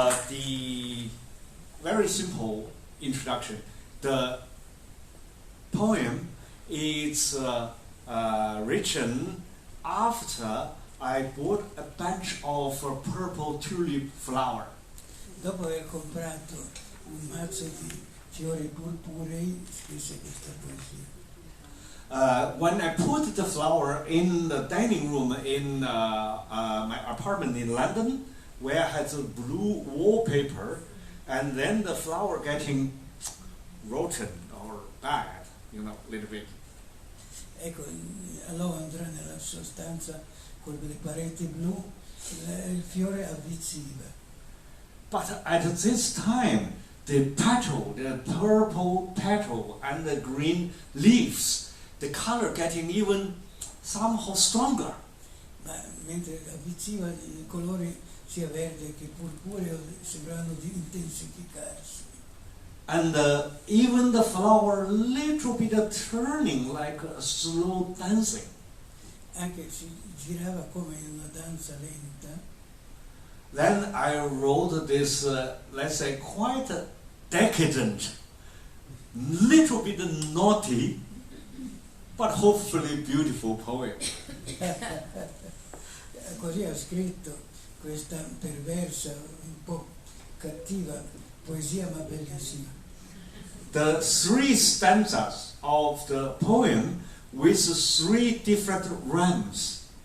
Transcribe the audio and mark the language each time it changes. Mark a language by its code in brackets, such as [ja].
[en] The very simple introduction. The poem is written after I bought a bunch of purple tulip flower. [it] Dopo aver comprato un mazzo di fiori purpurei, scrisse questa poesia. [en] when I put the flower in the dining room in my apartment in London, where I had the blue wallpaper, and then the flower getting rotten or bad, you know, a little bit. [it] Ecco, a Londra, nella sua stanza, con le pareti blu, il fiore avvizziva. [en] But at this time, the petal, the purple petal and the green leaves, the color getting even somehow stronger. [it] Ma mentre avvizziva i colori sia verde che purpureo sembrano di intensificarsi. [en] And even the flower little bit turning like a slow dancing. [it] Anche si girava come in una danza lenta. [en] Then I wrote this, let's say, quite decadent, little bit naughty, but hopefully beautiful poem. [it] Così ha scritto questa perversa, un po' cattiva poesia, ma bellissima. [en] The 3 stanzas of the poem with 3 different rhymes.